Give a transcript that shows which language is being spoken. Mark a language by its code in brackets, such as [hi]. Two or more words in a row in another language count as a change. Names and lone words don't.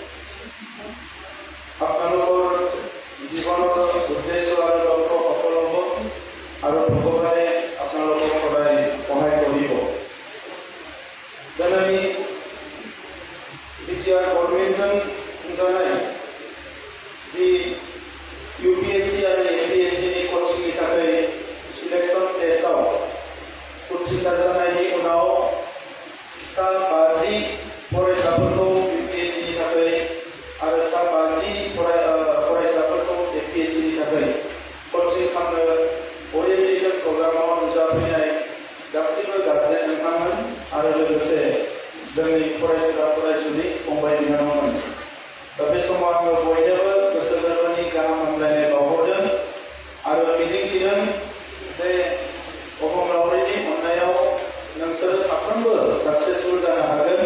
[as] আপোনালোকৰ জীৱনৰ উদ্দেশ্য আৰু লক্ষ্য সফল হ'ব আৰু ভগৱানে আপোনালোকক সদায় সহায় কৰিব। যেনে আমি এতিয়া গভৰ্ণমেণ্টজন জনাই যি UPSC আৰু APSC [brx] कोचिंग हिसाबै सिलेक्शन टेस्टआव उथ्रिसार जानायनि उनाव सा 50 फरायसाफोरखौ UPSC नि थाखाय आरो सा 50 फरायसाफोरखौ APSC नि थाखाय कोचिं खालामनो ओरिएन्टेशन प्रग्रामाव नुजाफैनाय गासैबो गार्जेन नोंथांमोन आरो लोगोसे जोंनि फरायसुला फरायसुलि फंबाय बिनानावमोन, बे समाव आङो बयनोबो गोसो गोरबोनि गाहाम हामलायनाय बावहरदों आरो मिजिंथिदों जे अबंलावरिनि अननायाव नोंसोरो साफ्रोमबो साक्सेसफुल जानो हागोन।